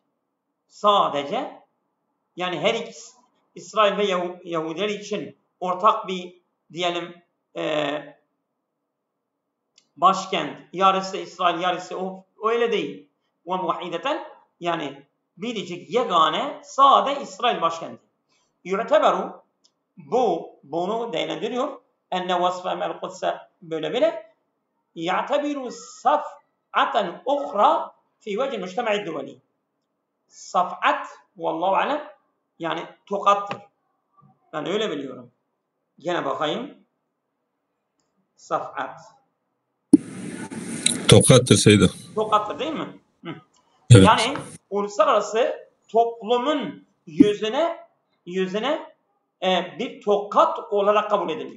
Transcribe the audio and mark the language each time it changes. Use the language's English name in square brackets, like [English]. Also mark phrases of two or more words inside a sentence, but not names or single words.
[Turkish] Sadece, yani her ikisi İsrail ve Yahudiler için ortak bir diyelim başkent. Yarısı İsrail, yarısı o öyle değil. Ve muvahhideten, yani biricik, yegane, sade İsrail başkenti. Yu'teberu, bunu değerlendiriyor. [Arabic] أن وصف القدس böyle, يعتبر صفعة أخرى في وجه المجتمع الدولي. صفعة والله أعلم [Turkish] yani tokattır. Ben öyle biliyorum. Gene bakayım. Saf'at. Tokattır Seyda. Tokattır değil mi? Hı. Evet. Yani uluslararası toplumun yüzüne bir tokat olarak kabul ediliyor.